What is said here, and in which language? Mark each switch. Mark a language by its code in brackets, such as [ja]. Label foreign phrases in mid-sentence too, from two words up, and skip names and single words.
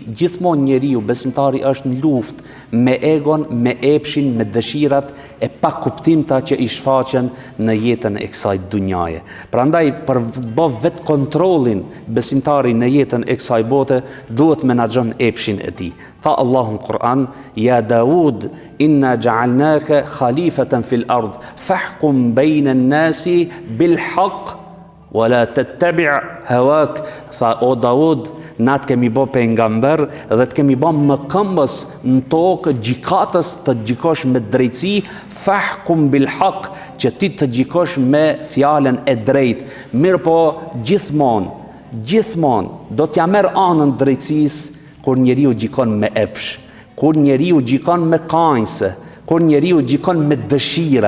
[sq] Gjithmonë njeriu besimtari është në luftë me egon, me epshin, me dëshirat e pa kuptimta që i shfaqen në jetën e kësaj dunjaje. Prandaj për bë vet kontrollin besimtari në jetën e kësaj bote duhet menaxhon epshin e tij. Tha Allahu në Kur'an: [ar] "يا داود إنا جعلناك خليفة في الأرض فاحكم بين الناس بالحق ولا تتبع هواك." [sq] Tha o Daud, na të kemi bë pejgamber dhe të kemi bë mëkëmbës në tokë, gjikatës të gjikosh me drejtësi, [ar] فاحكم بالحق, [sq] që ti të gjikosh me fjalën e drejtë. Mirë po gjithmonë do t'ja merr anën drejtësisë kur njeriu gjikon me epsh, kur njeriu gjikon me kanjse, kur njeriu gjikon me dëshira.